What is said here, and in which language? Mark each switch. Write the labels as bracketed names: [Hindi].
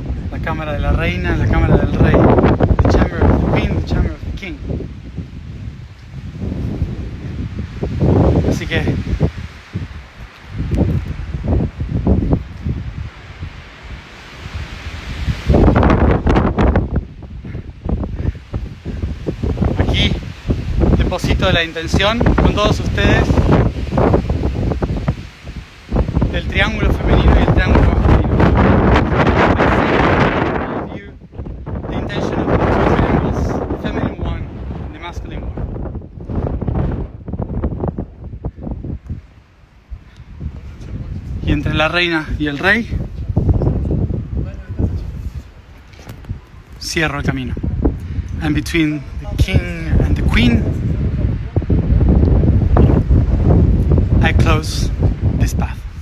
[Spanish] La cámara de la reina, la cámara del rey. [English] The chamber of the queen, the chamber of the king. [Spanish] Así que deposito la intención con todos ustedes del triángulo femenino y el triángulo masculino. [English] The intention of the two triangles, the feminine one and the masculine one. [Spanish] Y entre la reina y el rey cierro el camino. [English] And between the king and the queen, I close this path.